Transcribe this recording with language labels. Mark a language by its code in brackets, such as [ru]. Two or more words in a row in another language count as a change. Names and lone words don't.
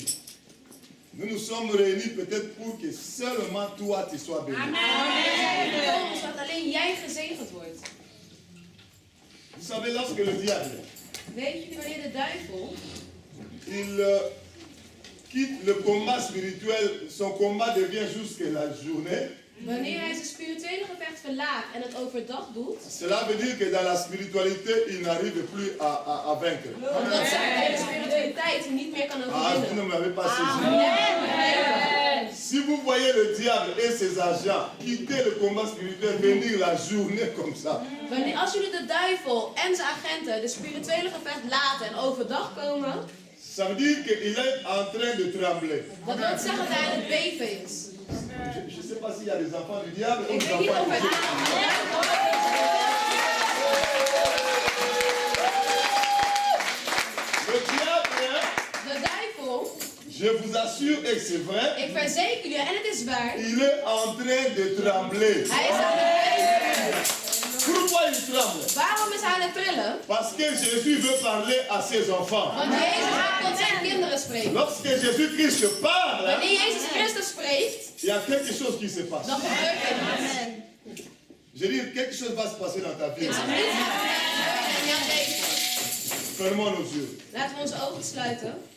[fr] Nous nous sommes réunis peut-être pour que seulement toi tu sois béni. Amen. Vous savez, lorsque le diable, il quitte le combat spirituel, son combat devient jusqu'à la journée. [nl] Wanneer hij zijn spirituele gevecht verlaat en het overdag doet, [fr] cela veut dire que dans la spiritualité, il n'arrive plus à vaincre. [nl] Omdat zijn spiritualiteit niet meer kan overwinnen. [fr] Vous ne m'avez pas saisi. Si vous voyez le diable et ses agents quitter le combat spirituel, venir la journée comme ça. [nl] Als jullie de duivel en zijn agenten de spirituele gevecht laten en overdag komen, [fr] ça veut dire qu'il est en train de trembler. [nl] Dat wil zeggen dat hij aan het beven is. [fr] Je ne sais pas s'il y a des enfants du diable ou [nl] Ik [fr] des [nl] weet niet [fr] enfants [nl] of [fr] de [nl] er [fr] Jésus. Le diable, [nl] de duivel, [fr] je vous assure, et c'est vrai, [nl] ik verzeker jullie, en het is waar, [fr] il est en train de trembler. [nl] hij is aan het beven. [fr] Pourquoi il tremble? [nl] Waarom is hij aan het trillen? [fr] Parce que Jésus veut parler à ses enfants. [nl] Want Jezus gaat tot zijn kinderen spreken. [fr] Lorsque Jésus-Christ parle, [nl] Wanneer Jezus Christus spreekt, [fr] il y a quelque chose qui se passe. [nl] dan gebeurt er iets. [fr] Je dis, quelque chose va se passer dans ta vie. [nl] Iets gaat gebeuren in jouw leven. [fr] Fermons nos yeux. [nl] Laten we onze ogen sluiten.